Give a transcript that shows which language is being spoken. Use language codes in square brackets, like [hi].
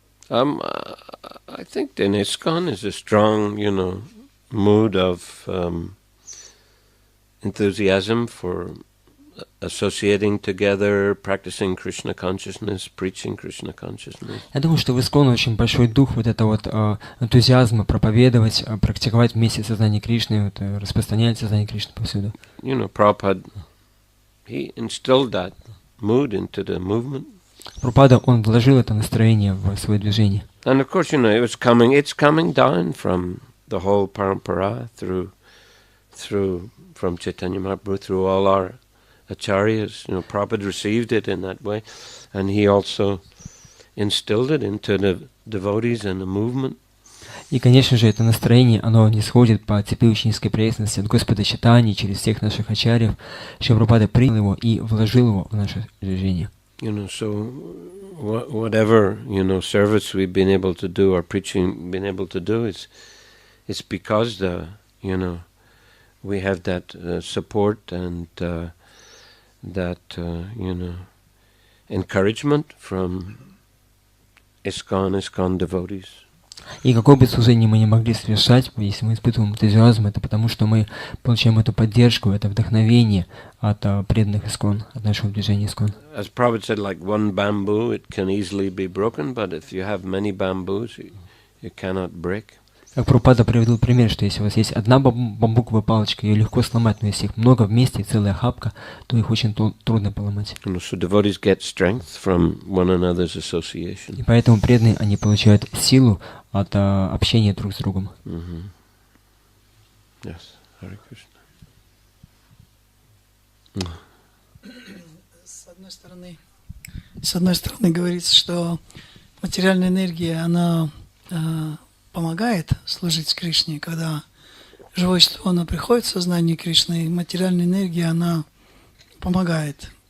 [en] I think in ISKCON is a strong, mood of enthusiasm for associating together, practicing Krishna consciousness, preaching Krishna consciousness. [ru] Я думаю, что в ISKCON очень большой дух вот этого энтузиазма проповедовать, практиковать вместе сознание Кришны, распространять сознание Кришны повсюду. [en] Prabhupada, he instilled that mood into the movement. [ru] Прабхупада, он вложил это настроение в свое движение. [en] And of course, it's coming down from the whole parampara from Chaitanya Mahaprabhu through all our acharyas. Prabhupada received it in that way, and he also instilled it into the devotees and the movement. [ru] И, конечно же, это настроение, оно не сходит по цепи ученической преданности от Господа Чайтаньи через всех наших ачарьев. Шрила Прабхупада принял его и вложил его в наше движение. [en] So whatever, service we've been able to do or preaching been able to do, it's because we have that support and that encouragement from ISKCON devotees. [ru] И какое бы служение мы не могли совершать, если мы испытываем энтузиазм, это потому, что мы получаем эту поддержку, это вдохновение от преданных ИСККОН, от нашего движения ИСККОН. [en] As Prabhupada said, like one bamboo, it can easily be broken, but if you have many bamboos, you cannot break. [ru] Как Прабхупада приводил пример, что если у вас есть одна бамбуковая палочка, ее легко сломать, но если их много вместе, целая охапка, то их очень трудно поломать. [en] So devotees get strength from one another's association. [ru] И поэтому преданные, они получают силу от общения друг с другом. [en] Yes, Hare Krishna. [ru] С одной стороны говорится, что материальная энергия, она помогает служить Кришне, когда живое существо, оно приходит в сознание Кришны, и материальная энергия, она помогает.